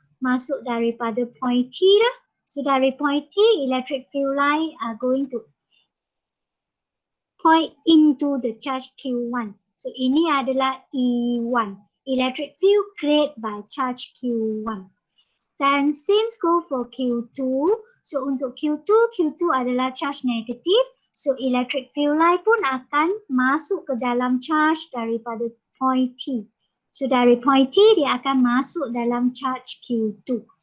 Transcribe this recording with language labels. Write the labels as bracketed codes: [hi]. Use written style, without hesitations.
[ms] Masuk daripada point T lah. [en] So [ms] dari [en] point T, electric field line are going to point into the charge Q1. So [ms] ini adalah [en] E1. Electric field created by charge Q1. Then same go for Q2. [ms] So untuk Q2 adalah charge negative. So electric field line pun akan masuk ke dalam charge daripada point T. So dari point T dia akan masuk dalam charge Q2.